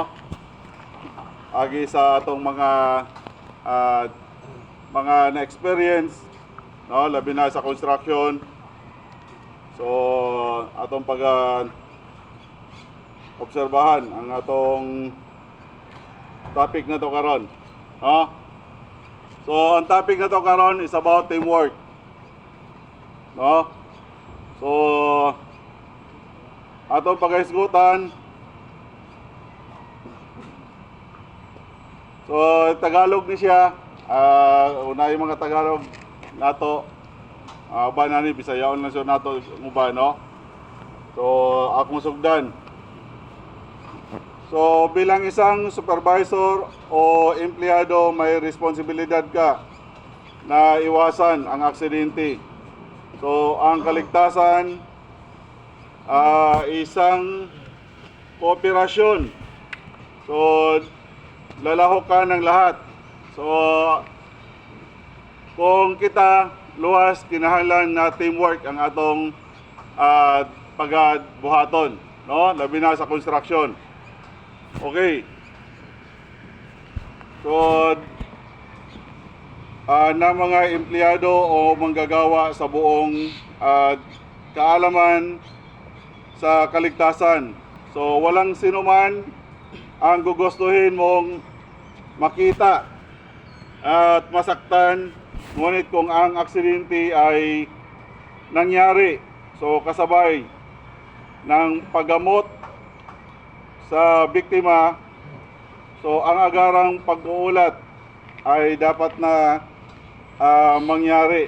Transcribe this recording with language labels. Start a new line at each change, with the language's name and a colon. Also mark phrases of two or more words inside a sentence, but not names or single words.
Cebuano: Agi sa atong mga na-experience, no, labi na sa construction. So atong obserbahan ang atong topic na to karon, no? So ang topic na to karon is
English: about teamwork,
Cebuano: no? So atong paghisgutan. So Tagalog ni siya, una yung mga Tagalog nato, ba na ni Bisayaon lang siya nato muba, no? So akong sugdan.
Filipino: So bilang isang supervisor o empleyado, may responsibilidad ka na iwasan ang aksidente. So ang kaligtasan, isang kooperasyon. So lalahok ka ng lahat.
Cebuano: So kung kita luwas, kinahanglan na teamwork ang atong pagbuhaton, no? Labi na sa construction. Okay.
Filipino: So na mga empleyado o manggagawa sa buong kaalaman sa kaligtasan. So walang sinuman ang gugustuhin mong makita at masaktan, ngunit kung ang aksidente ay nangyari, so kasabay ng paggamot sa biktima, so ang agarang pag-uulat ay dapat na mangyari.